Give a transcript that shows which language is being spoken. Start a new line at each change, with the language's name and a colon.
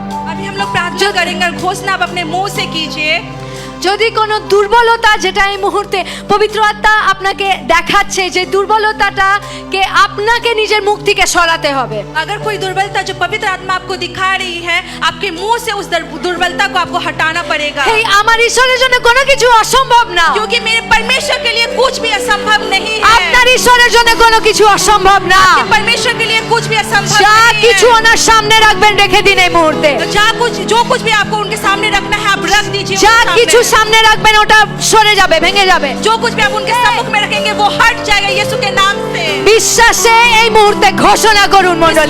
Hindi: अभी हम लोग प्रार्थना करेंगे और घोषणा आप अपने मुंह से कीजिए।
Bangla: যদি কোনো দুর্বলতা, যেটা এই মুহূর্তে পবিত্র আত্মা আপনাকে দেখাচ্ছে, যে দুর্বলতাটাকে আপনাকে নিজের মুখ থেকে সরাতে হবে।
Hindi: अगर कोई दुर्बलता जो पवित्र आत्मा आपको दिखा रही है, आपके मुंह से उस दुर्बलता को आपको हटाना पड़ेगा।
Bangla: এই আমার ঈশ্বরের জন্য কোনো কিছু অসম্ভব না।
Hindi: क्योंकि मेरे परमेश्वर के लिए कुछ भी असंभव नहीं है।
Bangla: আপনার ঈশ্বরের জন্য কোনো কিছু অসম্ভব না।
Hindi: आपके परमेश्वर के लिए कुछ भी असंभव
Bangla: যা
Hindi: नहीं
Bangla: কিছু
Hindi: है।
Bangla: ওনার সামনে রাখবেন, রেখে দিন এই মুহূর্তে।
Hindi: तो जो कुछ भी आपको उनके सामने रखना है, आप रख दीजिए।
Bangla: যা
Hindi: उनके
Bangla: কিছু
Hindi: सामने।
Bangla: সামনে রাখবেন ওটা সরে যাবে, ভেঙে যাবে।
Hindi: जो कुछ भी आप उनके सम्मुख में रखेंगे वो हट जाएगा यीशु के नाम से।
Bangla: বিশ্বাসে এই মুহূর্তে ঘোষণা করুন মণ্ডলী।